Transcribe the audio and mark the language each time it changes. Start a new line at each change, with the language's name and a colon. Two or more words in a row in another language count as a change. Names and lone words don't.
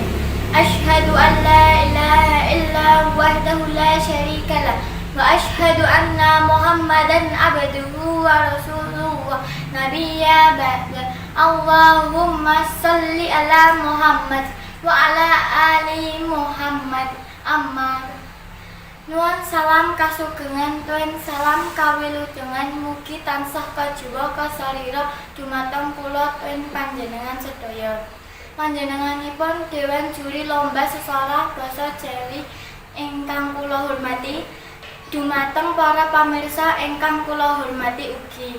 Arabic: أشهد أن لا إله إلا وحده لا شريك له وأشهد أن محمدا عبده ورسوله ونبيا بعد. اللهم صل على محمد وعلى آل محمد.
Javanese: Amma nuwun salam kasugengan tuwin salam kawilujengan mugi tansah kajiwa kasarira dumateng kula tuwin panjenengan sedaya. Panjenenganipun Dewan Juri Lomba Sesolah Basa Jawi ingkang kula hormati, dumateng para pamirsa ingkang kula hormati ugi.